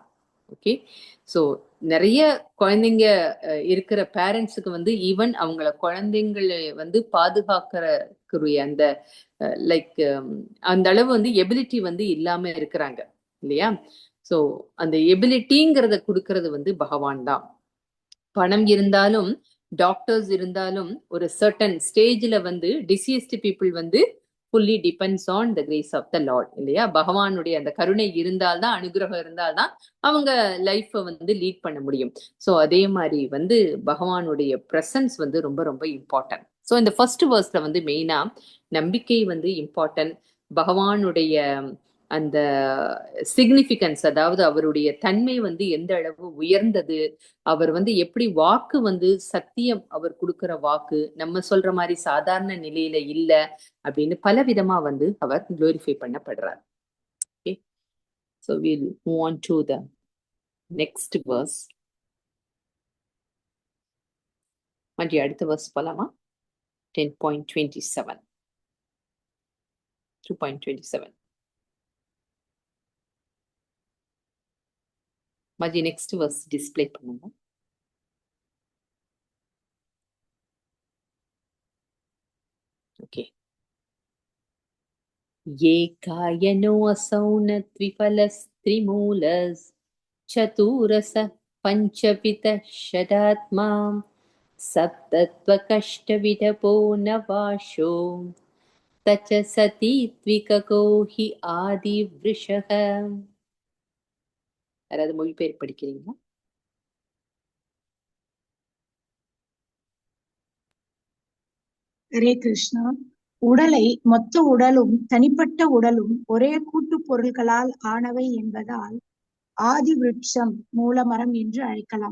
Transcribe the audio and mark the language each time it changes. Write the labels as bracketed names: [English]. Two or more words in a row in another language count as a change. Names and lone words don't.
[English] okay, so [Tamil] நிறைய குழந்தைங்க இருக்கிற பேரண்ட்ஸுக்கு வந்து ஈவன் அவங்கள குழந்தைங்களை வந்து பாதுகாக்கிற அந்த லைக் அந்த அளவு வந்து எபிலிட்டி வந்து இல்லாம இருக்கிறாங்க இல்லையா? ஸோ அந்த எபிலிட்டிங்கிறத கொடுக்கறது வந்து பகவான் தான். பணம் இருந்தாலும் டாக்டர்ஸ் இருந்தாலும் ஒரு [English] certain stage [Tamil] வந்து [English] diseased people [Tamil] வந்து [English] fully depends on the grace of the Lord [Tamil] இல்லையா? பகவானுடைய அந்த கருணை இருந்தால்தான், அனுகிரகம் இருந்தால்தான் அவங்க லைஃப்பை வந்து லீட் பண்ண முடியும். ஸோ அதே மாதிரி வந்து பகவானுடைய பிரசன்ஸ் வந்து ரொம்ப ரொம்ப இம்பார்ட்டன்ட். ஸோ இந்த [English] first verse [Tamil] வந்து மெயினா நம்பிக்கை வந்து இம்பார்ட்டன்ட். பகவானுடைய அந்த சிக்னிஃபிகன்ஸ், அதாவது அவருடைய தன்மை வந்து எந்த அளவு உயர்ந்தது, அவர் வந்து எப்படி வாக்கு வந்து சத்தியம், அவர் கொடுக்கிற வாக்கு நம்ம சொல்ற மாதிரி சாதாரண நிலையில இல்ல அப்படின்னு பல விதமா வந்து அவர் குளோரிஃபை பண்ணப்படுறார். ஓகே, [English] so we'll move on to the next verse. [Tamil] மறுபடியும் அடுத்த verse போலாமா? 10.27 2.27 மாஜி [English] next verse display [Tamil] பண்ணுங்க. ஓகே. [Sanskrit] ஏகாயனோ असौ न द्विफलस्त्रिमूलस् चतुरसः पञ्चवितः षडात्मा सप्तत्वकष्टविधपो नवाशो तच सती त्विकको हि आदिवृषः. [Tamil] யாராவது மொழிபெயர்ப்பு படிக்கிறீங்களா? ஹரே கிருஷ்ணா. உடலை மொத்த உடலும் தனிப்பட்ட உடலும் ஒரே கூட்டு பொருள்களால் ஆனவை என்பதால் ஆதி விருட்சம் மூலமரம் என்று அழைக்கலாம்.